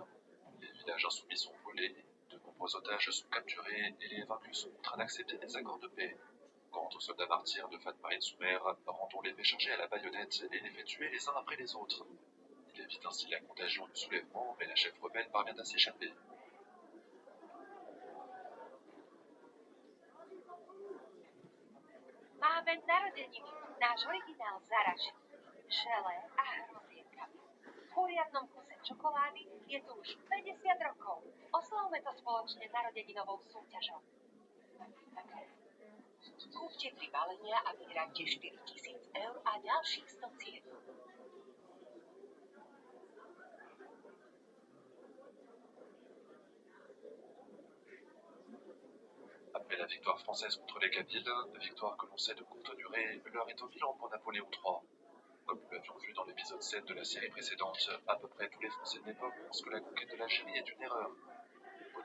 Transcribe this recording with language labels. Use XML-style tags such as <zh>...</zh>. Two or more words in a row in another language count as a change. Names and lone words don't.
<fr>Les villages insoumis sont volés, de nombreux otages sont capturés et les vaincus sont contraints d'accepter des accords de paix. Quant aux soldats martyrs de Fatma El-Soumer, Randon les fait charger à la baïonnette et les fait tuer les uns après les autres. Il évite ainsi la contagion du soulèvement, mais la chef rebelle parvient à s'échapper.</fr> <sk>Máme narodeniny. Náš originál zaraží. Želé a hrozienka. V poriadnom kuse čokolády je tu už 50 rokov. Oslavme to spoločne narodeninovou súťažou. Kúpte 3 balenia a vyhráte 4000 eur a ďalších 100 cien.</sk> <fr>Après la victoire française contre les Kabyles, victoire que l'on sait de courte durée, l'heure est au bilan pour Napoléon III. Comme nous l'avions vu dans l'épisode 7 de la série précédente, à peu près tous les Français de l'époque pensent que la conquête de l'Algérie est une erreur.</fr>